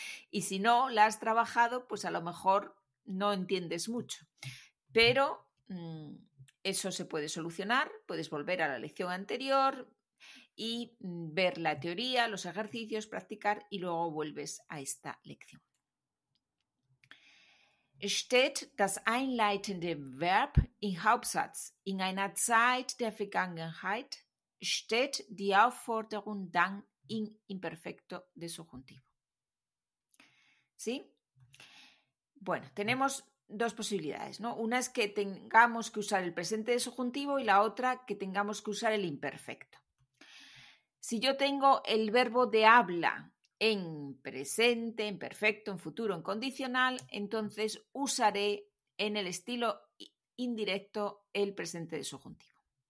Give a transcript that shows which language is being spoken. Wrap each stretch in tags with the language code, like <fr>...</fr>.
<es>Y si no la has trabajado, pues a lo mejor no entiendes mucho. Pero eso se puede solucionar. Puedes volver a la lección anterior y ver la teoría, los ejercicios, practicar y luego vuelves a esta lección.</es> <de>Steht das einleitende Verb im Hauptsatz in einer Zeit der Vergangenheit, steht die Aufforderung dann in</de> <es>imperfecto de subjuntivo. ¿Sí? Bueno, tenemos dos posibilidades, ¿no? Una es que tengamos que usar el presente de subjuntivo y la otra que tengamos que usar el imperfecto. Si yo tengo el verbo de habla en presente, en perfecto, en futuro, en condicional, entonces usaré en el estilo indirecto el presente de subjuntivo.</es>